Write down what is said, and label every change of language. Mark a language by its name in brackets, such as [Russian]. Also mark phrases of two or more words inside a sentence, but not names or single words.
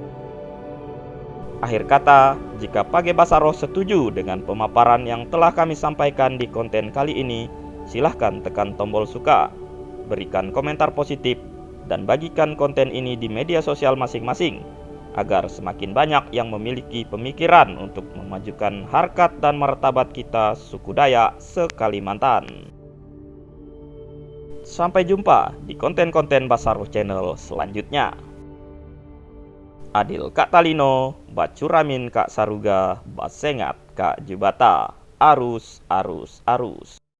[Indonesian] Akhir kata, jika Page Basaroh setuju dengan pemaparan yang telah kami sampaikan di konten kali ini, silahkan tekan tombol suka, berikan komentar positif, dan bagikan konten ini di media sosial masing-masing, agar semakin banyak yang memiliki pemikiran untuk memajukan harkat dan martabat kita suku Dayak se-Kalimantan. Sampai jumpa di konten-konten Basaroh Channel selanjutnya. [Kendayan] Adil Kak Talino, Bacuramin Kak Saruga, Basengat Kak Jubata, arus.